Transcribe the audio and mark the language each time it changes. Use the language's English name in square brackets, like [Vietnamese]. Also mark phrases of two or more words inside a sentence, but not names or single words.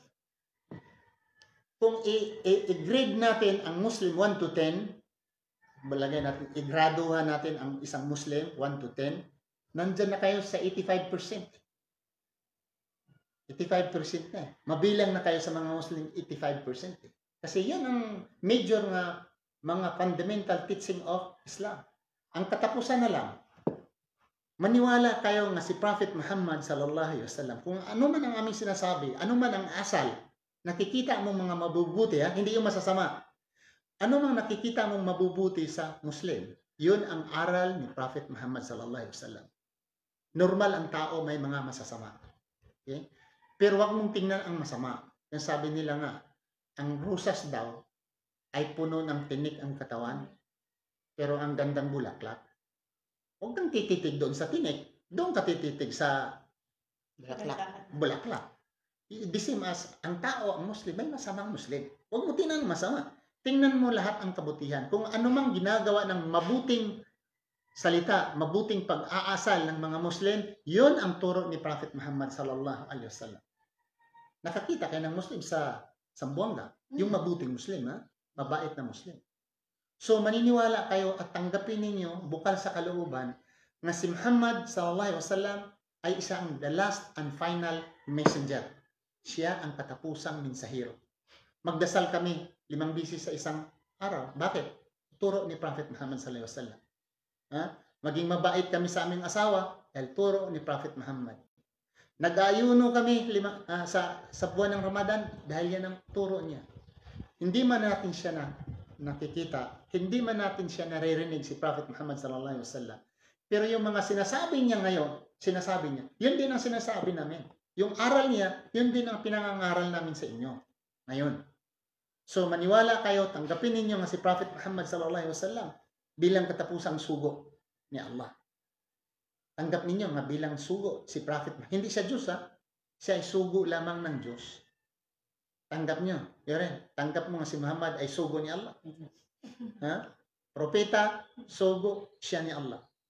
[Filipino] Kung i-grade natin ang Muslim 1 to 10, balagay natin, i-graduhan natin ang isang Muslim 1 to 10, nandyan na kayo sa 85%. 85% na eh. Mabilang na kayo sa mga Muslim 85% eh. Kasi yun ang major nga mga [English] fundamental teaching of Islam. [Filipino] Ang katapusan na lang, maniwala kayo nga si Prophet Muhammad [Arabic] صلى الله عليه وسلم. [Filipino] Kung ano man ang aming sinasabi, ano man ang asal, nakikita mong mga mabubuti, hindi yung masasama. Ano mang nakikita mong mabubuti sa Muslim, yun ang aral ni Prophet Muhammad [Arabic] صلى الله عليه وسلم. [Filipino] Normal ang tao may mga masasama. Okay? Pero wag mong tingnan ang masama. Yung sabi nila nga, ang rusas daw ay puno ng tinik ang katawan, pero ang gandang bulaklak. Huwag kang tititig doon sa tinik, doon ka tititig sa bulaklak. [English] The same as, [Filipino] ang tao, ang Muslim, may masamang Muslim. Huwag mo tingnan masama. Tingnan mo lahat ang kabutihan. Kung ano mang ginagawa ng mabuting salita, mabuting pag-aasal ng mga Muslim, yun ang turo ni Prophet Muhammad [Arabic] صلى الله عليه وسلم. [Filipino] Nakakita kayo ng Muslim sa Sambuanga, yung mabuting Muslim, mabait na Muslim. So maniniwala kayo at tanggapin ninyo bukal sa kalooban na si Muhammad [Arabic] صلى الله عليه وسلم [Filipino] ay isang [English] the last and final messenger. [Filipino] Siya ang katapusang mensahero. Magdasal kami 5 beses sa isang araw. Bakit? Turo ni Prophet Muhammad [Arabic] صلى الله عليه وسلم. [Filipino] Maging mabait kami sa aming asawa dahil turo ni Prophet Muhammad. Nag-ayuno kami sa buwan ng Ramadan dahil yan ang turo niya. Hindi man natin siya nakikita, hindi man natin siya naririnig si Prophet Muhammad [Arabic] صلى الله عليه وسلم. [Filipino] Pero yung mga sinasabi niya ngayon, yun din ang sinasabi namin. Yung aral niya, yun din ang pinangangaral namin sa inyo ngayon. So maniwala kayo, tanggapin ninyo nga si Prophet Muhammad [Arabic] صلى الله عليه وسلم [Filipino] bilang katapusang sugo ni Allah. Tanggap ninyo nga bilang sugo si Prophet. Hindi siya Diyos siya ay sugo lamang ng Diyos. Tanggap nyo. Yun, tanggap mo nga si Muhammad ay sugo ni Allah. Propeta, sugo siya ni Allah.